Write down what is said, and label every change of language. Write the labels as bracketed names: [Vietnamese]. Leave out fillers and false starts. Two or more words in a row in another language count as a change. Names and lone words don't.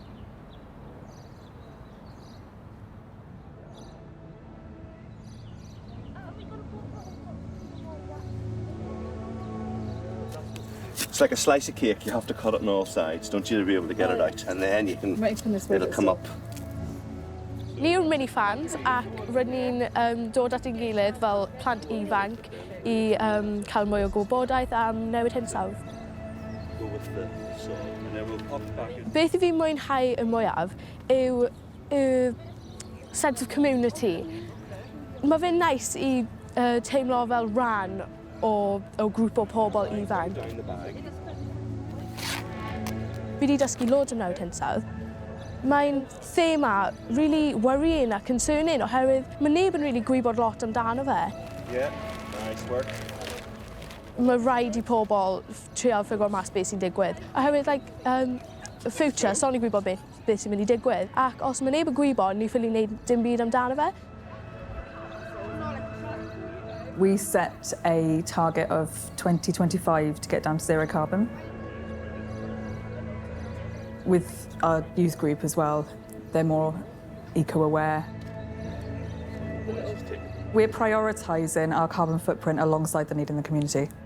[English] It's like a slice of cake. You have to cut it on all sides, don't you, to be able to get it out, and then you can. It'll come up. [Welsh] Ni yw'r [English] mini fans [Welsh] ac rydyn ni'n dod at ein gilydd fel plant ifanc I cael mwy o gwybodaeth am newid hinsawdd. Beth I fi mwynhau y mwyaf yw y [English] sense of community. [Welsh] Mae fe'n nice I teimlo fel rhan o grŵp o pobl ifanc. Fi wedi dysgu loads o newid hinsawdd. Mae'n thema [English] really worrying [Welsh] a concerning oherwydd mae neb yn really gwybod lot amdano fe. [English] Yeah, nice work. [Welsh] Mae rhaid I pobl trial ffigro mas beth sy'n digwydd. Oherwydd, y future, so ni'n gwybod beth sy'n mynd I digwydd. Ac os mae neb yn gwybod, ni ffili wneud dim byd amdano fe. [English] We set a target of 2025 to get down to zero carbon. With our youth group as well, they're more eco-aware. We're prioritising our carbon footprint alongside the need in the community.